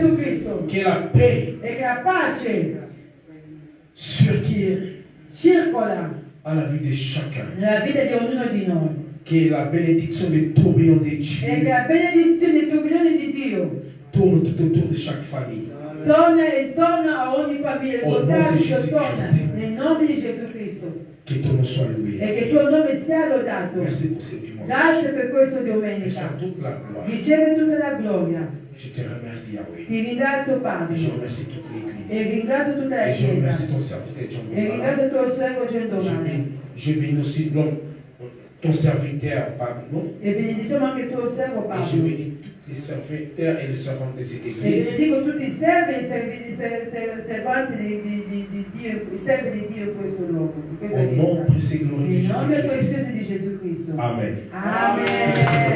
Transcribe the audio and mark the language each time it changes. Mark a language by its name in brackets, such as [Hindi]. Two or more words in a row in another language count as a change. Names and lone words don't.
[Italian] Gesù Cristo. [French] Que la paix [Italian] E che la pace [French] circule [Italian] circola [French] à la vie de chacun. [Italian] nella vita di ognuno di noi. [French] Que la bénédiction des tourbillons de [Italian] E che [French] Dieu [Italian] la benedizione e tourbillone di Dio [French] tourne tout autour de chaque famille. [Italian] torna e torna a ogni famiglia, Oh, torna nome di Gesù torna Cristo. nel nome di Gesù Cristo. [French] Que ton nom soit loué. [Italian] E che il tuo nome sia lodato. [French] Merci pour ce dimanche. [Italian] Grazie per questo [French] Reçois [Italian] domenica. [French] toute la gloire. [Italian] Riceve tutta la gloria. [French] Je te remercie, Yahweh. [Italian] Ti ringrazio [French] Et [Italian] Padre. [French] je remercie toute l'Église. [Italian] E ringrazio tutta la [French] Et je remercie [Italian] Chiesa. [French] ton serviteur John [Italian] E [French] Dongala. [Italian] ringrazio il tuo servo Gendomane. [French] Je bénis aussi ton serviteur Pablo. [Italian] E benediciamo anche il tuo servo [French] Et je [Italian] Paolo. [French] bénis tous les serviteurs et les servantes de cette [Italian] E [French] église. [Italian] benedico tutti i servi e i servanti di Dio, i servi di Dio in questo luogo, in questa [French] Au nom [Italian] chiesa. [French] précieux glorieux de [Italian] Nel nome [French] Jésus-Christ. [Italian] prezioso di Gesù Cristo. Amen. Amen.